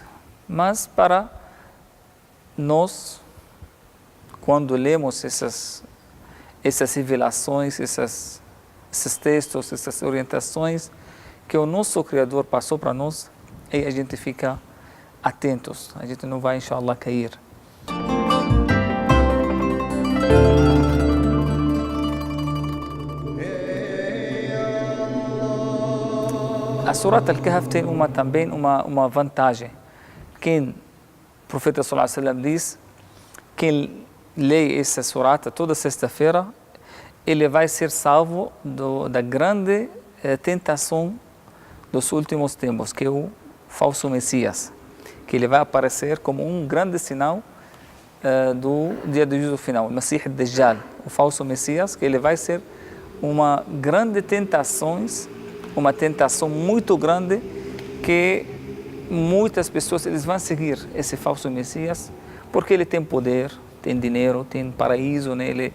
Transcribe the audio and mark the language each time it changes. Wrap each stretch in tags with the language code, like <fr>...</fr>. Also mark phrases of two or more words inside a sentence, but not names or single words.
<pt>Mas para nós, quando lemos essas revelações, esses textos, essas orientações que o nosso Criador passou para nós, e a gente fica atentos, a gente não vai, inshallah, cair. A Surat al-Kahf tem também uma vantagem. Quem, o profeta</pt> <ar>صلى الله عليه وسلم</ar> <pt>diz, quem lê essa surata toda sexta-feira, ele vai ser salvo da grande tentação dos últimos tempos, que é o falso Messias, que ele vai aparecer como um grande sinal do dia do juízo final, o Masih ad-Dajjal, o falso Messias, que ele vai ser uma grande tentação, uma tentação muito grande, que muitas pessoas eles vão seguir esse falso Messias, porque ele tem poder, tem dinheiro, tem paraíso nele.</pt>